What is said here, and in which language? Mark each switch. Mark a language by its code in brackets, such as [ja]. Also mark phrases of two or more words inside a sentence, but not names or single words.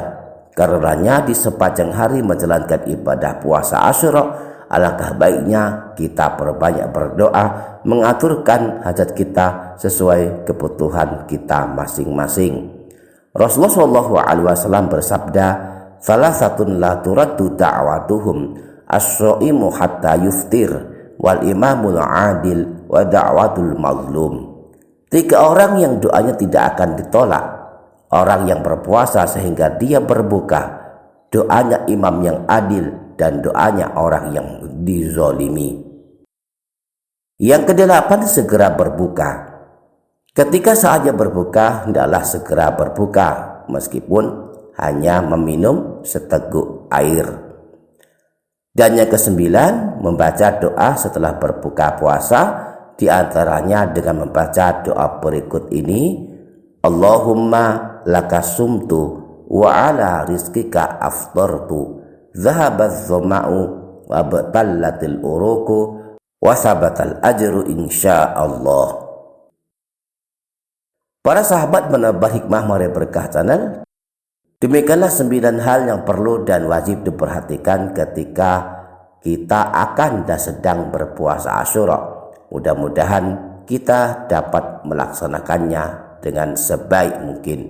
[id] Karenanya di sepanjang hari menjalankan ibadah puasa Asyura, alangkah baiknya kita perbanyak berdoa, mengaturkan hajat kita sesuai kebutuhan kita masing-masing. Rasulullah SAW bersabda, [ar] "ثلاثة لا ترد دعوتهم الصائم حتى يفطر والإمام العادل ودعوة المظلوم." [id] 3 orang yang doanya tidak akan ditolak. Orang yang berpuasa sehingga dia berbuka, doanya imam yang adil, dan doanya orang yang dizolimi. Yang ke-8, segera berbuka. Ketika saatnya berbuka, hendaklah segera berbuka, meskipun hanya meminum seteguk air. Dan yang ke-9, membaca doa setelah berbuka puasa, di antaranya dengan membaca doa berikut ini, [ar] اللهم لك صمت وعلى رزقك أفطرت ذهبت الظمأ وابتلت العروق وثبت الأجر إن شاء الله. [id] Para sahabat menebar hikmah Mari Berkah Channel. Demikianlah 9 hal yang perlu dan wajib diperhatikan ketika kita akan dan sedang berpuasa Asyura. Mudah-mudahan kita dapat melaksanakannya dengan sebaik mungkin.